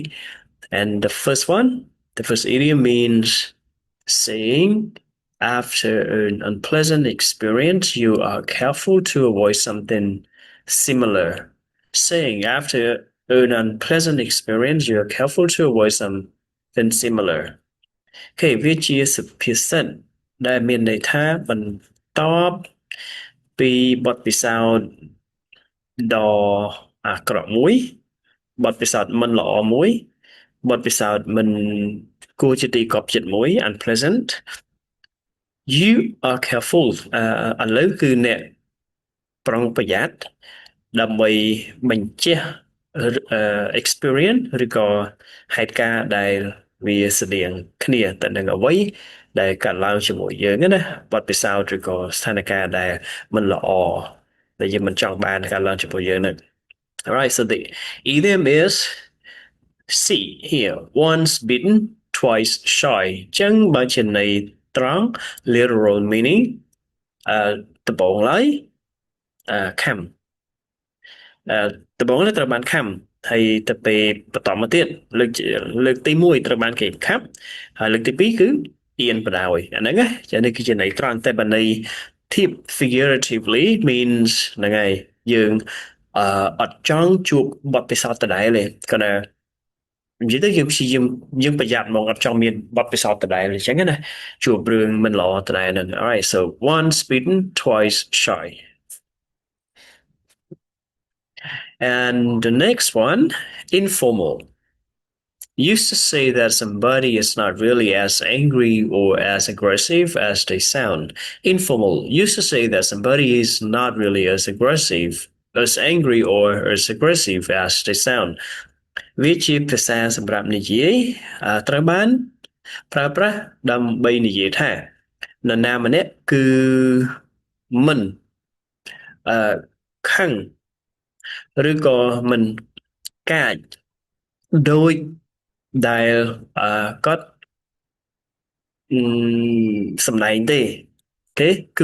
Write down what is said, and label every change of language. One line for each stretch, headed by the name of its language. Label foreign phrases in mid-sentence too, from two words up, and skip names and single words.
English: And the first idiom means saying after an unpleasant experience, you are careful to avoid something similar. Saying after an unpleasant experience, you are careful to avoid something similar.
Khmer: គេវាជាសុភាសិតដែលមានន័យថាបន្ទាប់ពីបទពិសោធន៍ដ៏អាក្រក់មួយបទពិសោធន៍មិនល្អមួយបទពិសោធន៍មិនគួរជាទីគាប់ចិត្តមួយ
English: unpleasant you are careful
Khmer: ឥឡូវគឺអ្នកប្រុងប្រយ័ត្ន ដើម្បីបញ្ជះexperience ឬក៏ហេតុការណ៍ដែលវាស្តៀងគ្នាទៅនឹងអ្វីដែលកើតឡើងជាមួយយើងណាបទពិសោធន៍ឬក៏ស្ថានភាពដែលមិនល្អដែលយើងមិនចង់បានកើត ឡើងជាមួយយើងនឹង
English: Alright, so the idiom is see here once bitten twice shy
Khmer: ចឹងបើជាន័យត្រង់
English: literal meaning
Khmer: ដំបូងឡើយ ខំ ដំបូងនេះត្រូវបានខំហើយទៅពេលបន្តមកទៀតលើកទី1ត្រូវបានគេខាប់ហើយ លើកទី2គឺអៀនបដ ாய் អាហ្នឹងណាចានេះគឺជាន័យត្រង់តែបើន័យធៀប
English: figuratively means
Khmer: ហ្នឹងហើយយើងអត់ចង់ជួបបទពិសោធន៍ដដែលទេគាត់ថានិយាយទៅយើងព្យាយាមយើងប្រយ័ត្នមកអត់ចង់មានបទពិសោធន៍ដដែលអញ្ចឹងណាជួបរឿងមិនល្អដដែលហ្នឹង
English: alright so once bitten twice shy. And the next one, informal. Used to say that somebody is not really as angry or as aggressive as they sound. Informal used to say that somebody is not really as aggressive, as angry or as aggressive as they sound.
Khmer: វាជាភាសាសម្រាប់និយាយត្រូវបានប្រើប្រាស់ដើម្បីនិយាយថានរណាម្នាក់គឺមិនខឹងឬក៏មិនកាចដូចដែលគាត់សម្ដែងទេទេគឺ